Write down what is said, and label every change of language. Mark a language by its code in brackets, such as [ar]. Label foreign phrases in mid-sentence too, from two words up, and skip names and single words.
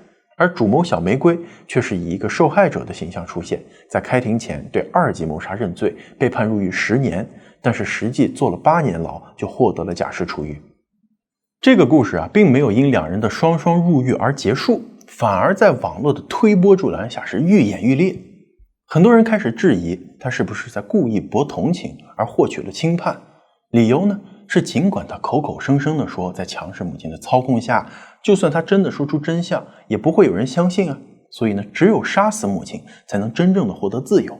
[zh] 而主謀小玫瑰卻是以一個受害者的形象出現，在開庭前對2級謀殺認罪，被判入獄10年，但是實際坐了8年牢，就獲得了假釋出獄。這個故事啊，並沒有因兩人的雙雙入獄而結束，反而在網絡的推波助瀾下是愈演愈烈。很多人開始質疑他是不是在故意博同情而獲取了輕判，理由呢是儘管他口口聲聲地說在強勢母親的操控下，就算他真的說出真相，也不會有人相信啊。所以呢，只有殺死母親才能真正的獲得自由。